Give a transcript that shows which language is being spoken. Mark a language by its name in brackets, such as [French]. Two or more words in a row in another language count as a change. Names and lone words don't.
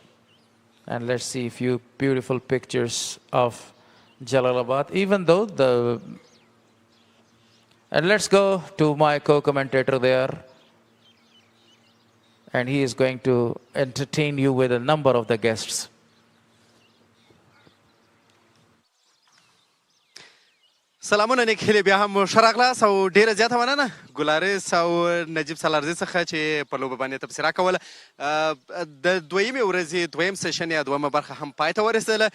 [English] And let's see a few beautiful pictures of Jalalabad. Even though and let's go to my co-commentator there. And he is going to entertain you with a number of the guests. [Pashto] سلامونه نیک هیلې بیا هم ښه راغلاست او ډېره زیاته مننه ګلارس او نجیب سالارزي څخه چې په لوبه باندې تبصره کوله. د دویمې ورځې دویم سیشن یا دویمه برخه هم پای ته ورسېدله.